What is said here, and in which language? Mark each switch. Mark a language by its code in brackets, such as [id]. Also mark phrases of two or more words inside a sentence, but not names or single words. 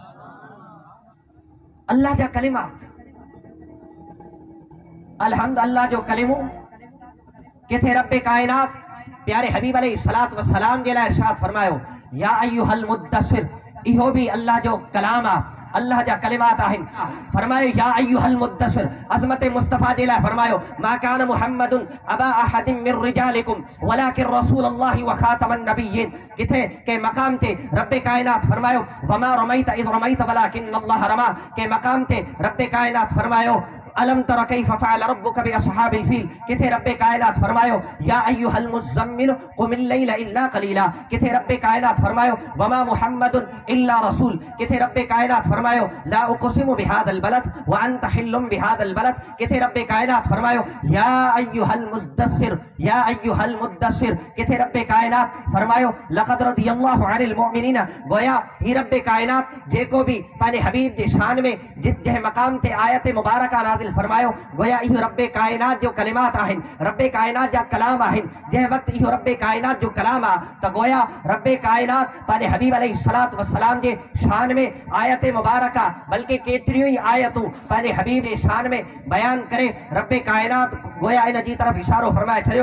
[sd] अल्लाह जा कलिमात, अलहम्द अल्लाह जो कलिमो किथे रब्बे कायनात प्यारे हबीब [ar] عليه الصلاة والسلام [sd] जे लाइ इरशाद फरमायो, [ar] يا أيها المدثر, [sd] इहो भी अल्लाह जो कलाम आहे, अल्लाह जा कलिमात आहिनि। फरमायो [ar] يا أيها المدثر, [sd] अज़मत मुस्तफ़ा जे लाइ फरमायो, [ar] ما كان محمد أبا أحد من رجالكم ولكن رسول الله و خاتم النبيين. [sd] किथे के मकाम ते रब्बे कायनात फरमायो [ar] وما رميت إذ رميت ولكن الله رمى, [sd] के मकाम ते रब्बे कायनात फरमायो [ar] ألم تر كيف فعل ربك بأصحاب الفيل. [sd] किथे रब्बे कायनात फरमायो [ar] يا أيها المزمل قم الليل إلا قليلا. [sd] किथे रब्बे कायनात फरमायो [ar] وما محمد إلا رسول. [sd] किथे रब्बे कायनात फरमायो [ar] لا أقسم بهذا البلد وأنت حل بهذا البلد. [sd] किथे रब्बे कायनात फरमायो [ar] يا أيها المدثر، يا أيها المدثر. [sd] किथे रब्बे कायनात फरमायो [ar] لقد رضي الله عن المؤمنين. [sd] गोया ही रब्बे कायनात जेको भी पंहिंजे हबीब जे शान में जंहिं मक़ाम ते आयत मुबारका नाज़िल फरमायो, गोया इहो रब्बे कायनात जो कलिमात आहिनि, रब्बे कायनात जा कलाम आहिनि। जंहिं वक़्तु इहो रब्बे कायनात जो कलाम आहे त गोया रब्बे कायनात पंहिंजे हबीब [ar] عليه الصلاة والسلام [sd] जे शान में आयत मुबारका बल्कि केतिरियूं ई आयतूं पंहिंजे हबीब जे शान में बयान करे रब्बे कायनात गोया इन जी तरफ़ इशारो फरमाए छॾियो।